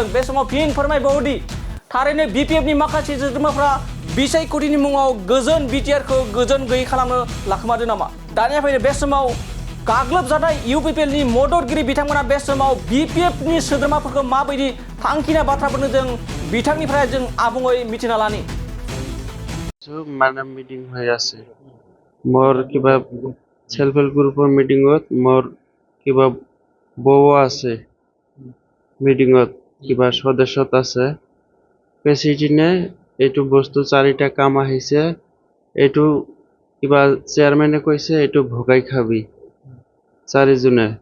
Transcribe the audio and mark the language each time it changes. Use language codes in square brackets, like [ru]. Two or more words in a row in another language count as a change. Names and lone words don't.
[brx] बे समाव फिन फोरमायबावदि थारैनो बिपिएफनि माखासे सोद्रोमाफोरा बिसायख'थिनि मुङाव गोजोन बिटिआरखौ गोजोन गैयै खालामनो लाखोमादों नामा? दानिया फैनो बे समाव गाग्लोब जानाय इउपिपिएलनि मददगिरि बिथांमोना बे समाव बिपिएफनि सोद्रोमाफोरखौ माबायदि थांखिना बाथ्राफोरनो जों बिथांनिफ्राय जों आबुङै मिथिना लानि। [as] মানে মিটিং হৈ আছে মোৰ কিবা [en] self help group [as] মিটিঙত মোৰ কিবা বউ আছে মিটিঙত কিবা সদস্যত আছে প্ৰেচিডেণ্টে এইটো বস্তু 4টা কাম আহিছে এইটো কিবা চেয়াৰমেনে কৈছে এইটো ভগাই খাবি 4 জনে